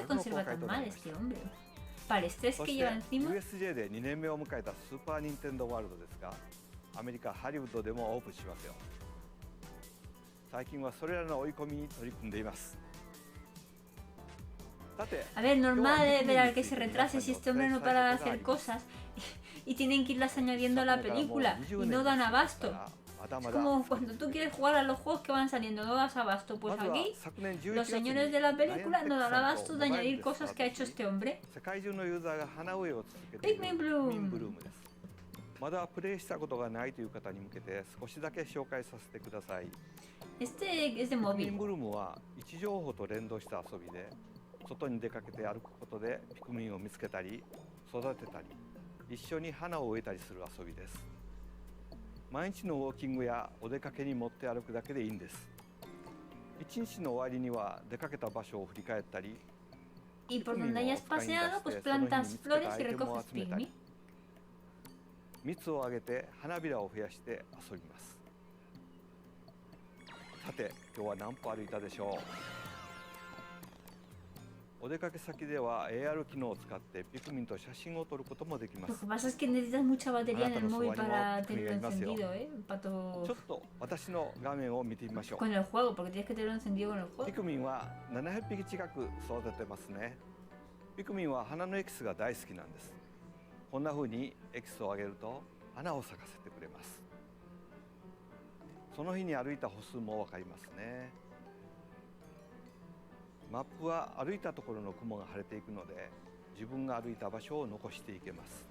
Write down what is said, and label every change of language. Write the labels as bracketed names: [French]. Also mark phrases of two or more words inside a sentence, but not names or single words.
[Japanese] 春の公 [Spanish] conserva [Japanese] 開 [Spanish] tan [Japanese] とな [Spanish] mal [Japanese] りまし [Spanish] este [Japanese] た。 [Spanish] hombre. Para el estrés [Japanese] そ [Spanish] que [Japanese] して [Spanish] lleva encima. [Japanese] USJ で2年目を迎えたスーパー・ニンテンドー・ワールドですが、アメリカ・ハリウッドでもオープンしますよ。最近はそれらの追い込みに取り組んでいます。さて、 [Spanish] A ver, normal ver que se retrase si este hombre no para de hacer cosas y tienen que irlas añadiendo a la película y no dan abasto. Es como cuando tú quieres jugar a los juegos que van saliendo, no das abasto. Pues aquí los señores de la película no dan abasto de añadir cosas que ha hecho este hombre. [Japanese] 世界中のユーザーが花植えを続けている Pikmin Bloom ピクミンブルームです。まだプレイしたことがないという方に向けて少しだけ紹介させてください。 [Spanish] Este es de [Japanese] ピクミン [Spanish] móvil. [Japanese] ブルームは位置情報と連動した遊びで、外に出かけて歩くことでピクミンを見つけたり育てたり、一緒に花を植えたりする遊びです。毎日のウォーキングやお出かけに持って歩くだけでいいんです。一日の終わりには出かけた場所を振り返ったり、 [Spanish] Y por donde hayas paseado, pues plantas flores y recoges pigmy. [Japanese] 蜜をあげて花びらを増やして遊びます。さて、今日は何歩歩いたでしょう。お出かけ先では AR 機能を使ってピクミンと写真を撮ることもできま [Spanish] Lo [Japanese] す。 [Spanish] que pasa es que necesitas mucha batería en el Ahora móvil te lo para subo, tenerlo animó, encendido, para [Japanese] ちょ [Spanish] todo [Japanese] っと私の画面を見てみましょう。 [Spanish] con el juego, porque tienes que tenerlo encendido con el [Japanese] ピ [Spanish] juego. [Japanese] クミンは700匹近く育ててますね。ピクミンは花のエキスが大好きなんです。こんな風にエキスをあげると花を咲かせてくれます。その日に歩いた歩数もわかりますね。マップは歩いたところの雲が晴れていくので、自分が歩いた場所を残していけます。